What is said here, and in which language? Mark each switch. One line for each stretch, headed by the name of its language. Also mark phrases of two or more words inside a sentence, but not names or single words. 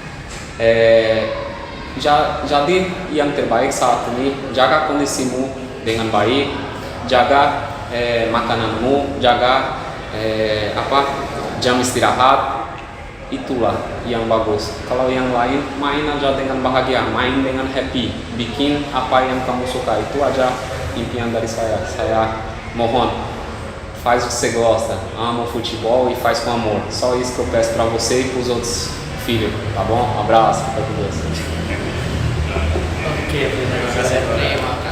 Indonesian: Jadi yang terbaik saat ini, jaga kondisimu dengan baik, jaga makananmu, jaga jam istirahat, itulah yang bagus. Kalau yang lain, main aja dengan bahagia, main dengan happy, bikin apa yang kamu suka, itu aja impian dari saya. Saya mohon,
Portuguese: faz o que você gosta, ama o futebol e faz com amor. Só isso que eu peço pra você e pros outros filhos, tá bom? Abraço, fica com Deus.
Indonesian: Oke, terima kasih.